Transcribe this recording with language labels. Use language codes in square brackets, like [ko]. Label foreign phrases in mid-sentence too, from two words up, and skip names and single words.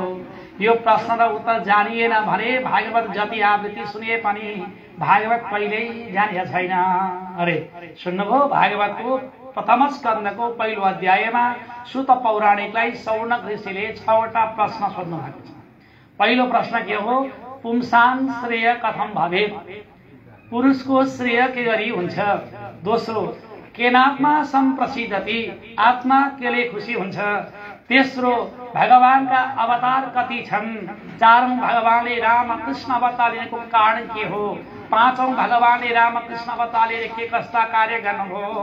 [ne] यो प्रश्न र उत्तर जानिएन भने भागवत जति आवृत्ति सुनिए पनि भागवत कहिल्यै जानिया छैन। अरे सुन्नुभयो? भागवतको प्रथम स्कन्धको पहिलो अध्यायमा सुत पौराणिकलाई सौनक ऋषिले 6वटा प्रश्न सोध्नु भएको छ। पहिलो प्रश्न के हो? [sa] पुंसां श्रेय कथम भवेत्? [ne] पुरुषको श्रेय के गरी हुन्छ? दोस्रो, [sa] केनात्मा सम्प्रसिद्धति? [ne] आत्मा केले खुसी हुन्छ? तेस्रो, भगवानका अवतार कति छन्? चारौं, भगवानले रामकृष्ण अवतार लिएको कारण के हो? पाँचौं, भगवानले रामकृष्ण अवतार लिएर के कस्ता कार्य गर्नुभयो?